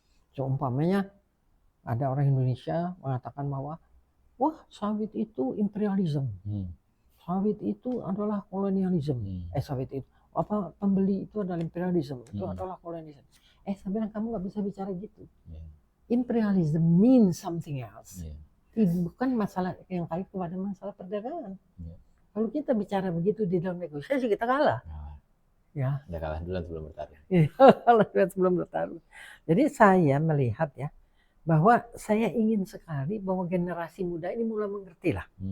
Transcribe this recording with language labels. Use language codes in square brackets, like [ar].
[id] So, umpamanya ada orang Indonesia mengatakan bahwa wah, sawit itu imperialisme. Sawit itu adalah kolonialisme. Sawit itu pembeli itu adalah imperialisme. Itu adalah kolonialisme. Saya bilang kamu nggak bisa bicara gitu. [en] Imperialism means something else. [id] Bukan masalah yang kait kepada masalah perdagangan. Kalau kita bicara begitu di dalam negosiasi kita kalah. Ya. Udah kalah duluan sebelum bertarung. Kalah duluan sebelum bertarung. Jadi saya melihat ya bahwa saya ingin sekali bahwa generasi muda ini mulai mengerti lah.